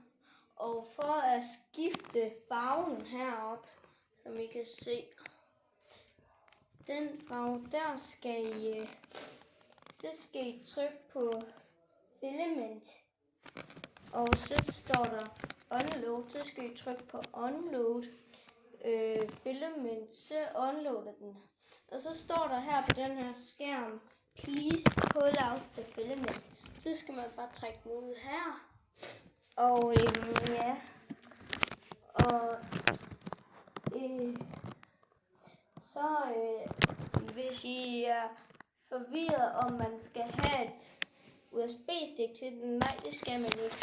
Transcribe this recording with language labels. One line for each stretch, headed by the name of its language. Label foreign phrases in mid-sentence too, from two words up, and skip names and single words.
Danish: Og for at skifte farven heroppe, som I kan se, den farve der skal I trykke på filament. Og så står der unload, så skal I trykke på
English: unload filament,
Danish: så unloader den. Og så står der her på den her skærm,
English: please pull out the filament.
Danish: Så skal man bare trække den ud her. Og ja, og så hvis I er forvirret, om man skal have et USB-stik til den, nej, det skal man ikke.